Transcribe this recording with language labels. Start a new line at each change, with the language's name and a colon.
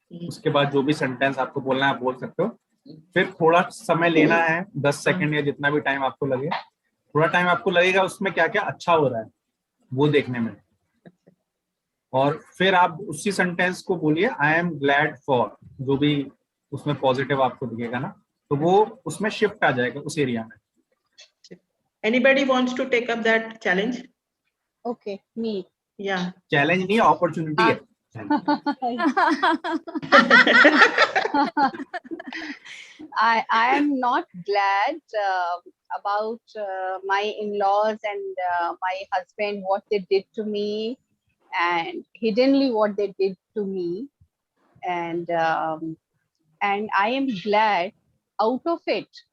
Hindi: उसके बाद जो भी सेंटेंस आपको बोलना है आप बोल सकते हो. फिर थोड़ा समय लेना है, 10 सेकंड या जितना भी टाइम आपको लगे. थोड़ा टाइम आपको लगेगा उसमें क्या क्या अच्छा हो रहा है वो देखने में, और फिर आप उसी सेंटेंस को बोलिए
English: I am glad for.
Hindi: जो भी उसमें पॉजिटिव आपको दिखेगा ना, तो वो उसमें शिफ्ट आ जाएगा उस एरिया में.
English: Anybody wants to take up that challenge? Okay, me. Yeah.
Hindi: Challenge नहीं, अपॉर्चुनिटी है.
English: I am not glad about my in-laws and my husband, what they did to me, and hiddenly what they did to me, and I am glad out of it.